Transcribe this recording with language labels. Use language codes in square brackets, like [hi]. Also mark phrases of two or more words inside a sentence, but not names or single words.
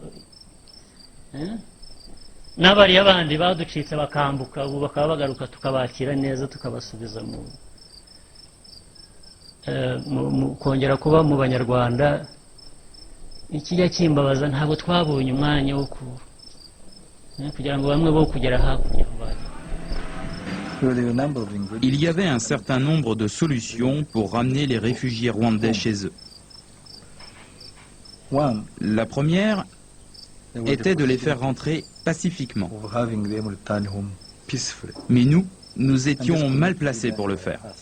[rw] N'abari abandi baducitse bakambuka, ubu bakaba bagaruka tukabakira neza, tukabasubiza mu kongera kuba mu Banyarwanda. Ikijya kimbabaza, ntabwo twabonye umwanya wo kugira ngo bamwe bo kugera hakurya. [fr] Il y avait un certain nombre de solutions pour ramener les réfugiés rwandais chez eux. La première était de les faire rentrer pacifiquement. Mais nous étions mal placés pour le faire.